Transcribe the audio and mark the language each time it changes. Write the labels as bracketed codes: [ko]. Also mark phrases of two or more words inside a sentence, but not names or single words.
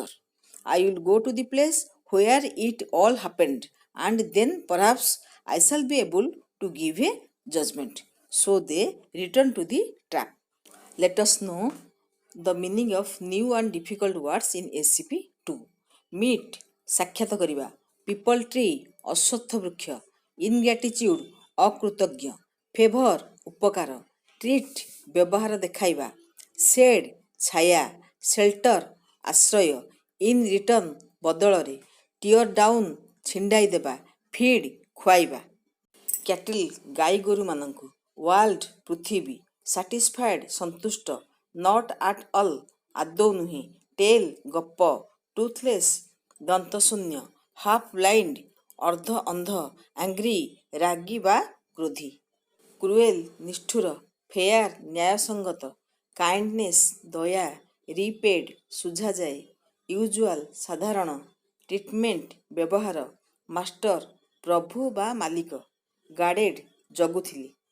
[en] I will go to the place where it all happened, and then perhaps I shall be able to give a judgment. So they return to the trap. Let us know the meaning of new and difficult words in SCP 2. Meet, [or] ସାକ୍ଷାତ କରିବା, [en] people tree, [or] ଅଶ୍ୱତ୍ଥ ବୃକ୍ଷ, ingratitude, ଅକୃତଜ୍ଞ, favor, ଉପକାର, treat, ବ୍ୟବହାର ଦେଖାଇବା, shade, ଛାୟା, [en] shelter, ଆଶ୍ରୟ, in return, ବଦଳରେ, tear down, [or] ଛିଣ୍ଡାଇ ଦେବା, feed, ଖୁଆଇବା। କ୍ୟାଟିଲ୍ ଗାଈ ଗୋରୁମାନଙ୍କୁ, ୱାର୍ଲ୍ଡ ପୃଥିବୀ, ସାଟିସ୍ଫାଏଡ୍ ସନ୍ତୁଷ୍ଟ, [en] not at all [or] ଆଦୌ ନୁହେଁ, ଟେଲ୍ ଗପ, ଟୁଥଲେସ୍ ଦନ୍ତଶୂନ୍ୟ, [en] half blind [or] ଅର୍ଦ୍ଧ ଅନ୍ଧ, ଆଙ୍ଗ୍ରି ରାଗି ବା କ୍ରୋଧୀ, କ୍ରୁଏଲ୍ ନିଷ୍ଠୁର, ଫେୟାର ନ୍ୟାୟସଙ୍ଗତ, କାଇଣ୍ଡନେସ୍ ଦୟା, ରିପେଡ୍ ସୁଝାଯାଏ, ୟୁଜୁଆଲ ସାଧାରଣ, ଟ୍ରିଟମେଣ୍ଟ ବ୍ୟବହାର, ମାଷ୍ଟର ପ୍ରଭୁ ବା ମାଲିକ, ଗାର୍ଡେଡ୍ ଜଗୁଥିଲି,